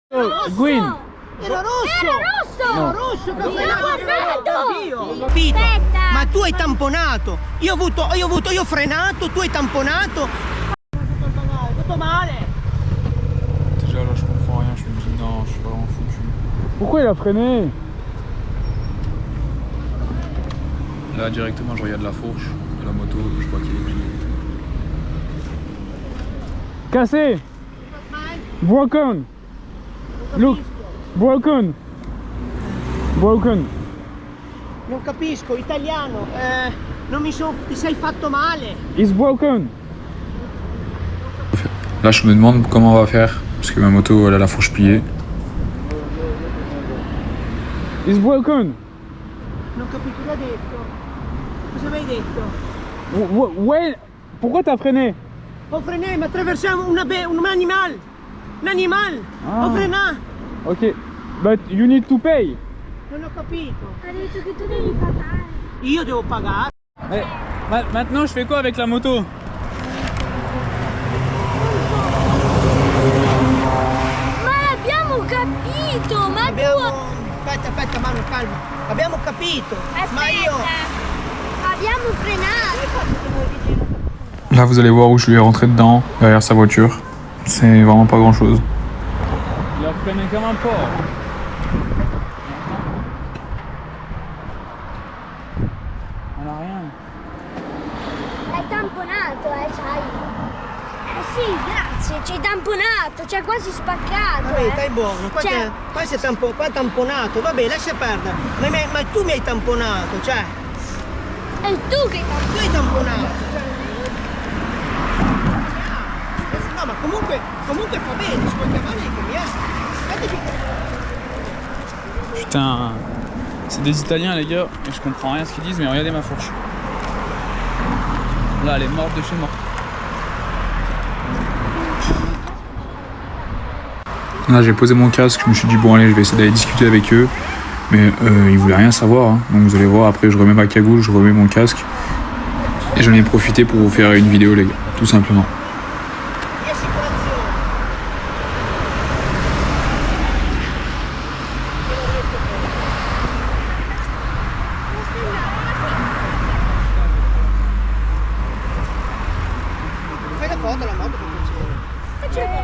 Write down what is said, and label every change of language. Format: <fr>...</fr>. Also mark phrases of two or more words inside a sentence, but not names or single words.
<en>Green.</en> <it>Era rosso! Era rosso! Era rosso che ho frenato! Aspetta! Ma tu hai tamponato! Io ho frenato, tu hai tamponato! Tutto male!</it> <fr>Déjà là je comprends rien, je me dis non, je suis vraiment foutu. Pourquoi il a freiné? Là directement je regarde la fourche de la moto, je vois qu'il est plié. Cassé.</fr> <en>Broken. Look. Broken. Broken.</en> <it>Non capisco, italiano, ti sei fatto male!</it> <en>It's broken.</en> <fr>Là je me demande comment on va faire, parce que ma moto elle a la fourche pliée.</fr> <en>It's broken.</en> <it>Non capisco, cosa hai detto? Cosa avevi detto?</it> <fr>Ouais. Pourquoi t'as freiné?</fr> <it>Ho frenato, ma attraversiamo un animale! Un animale! Ah. Ho frenato!</it> <en>Ok. But you need to pay.</en> <it>Non ho capito! Ha detto che tu devi pagare. Io devo pagare!</it> <fr>Maintenant je fais quoi avec la moto?</fr> <it>Ma abbiamo capito! Ma Aspetta, Manu, calma! Abbiamo capito! Ma io... Abbiamo frenato!</it> <fr>Là vous allez voir où je lui ai rentré dedans, derrière sa voiture. C'est vraiment pas grand chose. Il a freiné comme un porc. On a rien.</fr> <it>L'hai tamponato, sai? Sì, grazie, ci hai tamponato, ci hai quasi spaccato. Vabbè, stai buono, qua è tamponato, vabbè, lascia perdere. Ma tu mi hai tamponato, cioè... È tu che hai tamponato. Tu hai tamponato, cioè... No, ma comunque fa bene, ci puoi chiamare che mi è...</it> <fr>Putain. C'est des Italiens les gars, et je comprends rien à ce qu'ils disent, mais regardez ma fourche. Là elle est morte de chez mort. Là j'ai posé mon casque, je me suis dit bon allez je vais essayer d'aller discuter avec eux. Mais ils voulaient rien savoir, hein. Donc vous allez voir, après je remets ma cagoule, je remets mon casque. Et j'en ai profité pour vous faire une vidéo les gars, tout simplement.</fr> <it>Fai la foto alla moto per piacere.</it>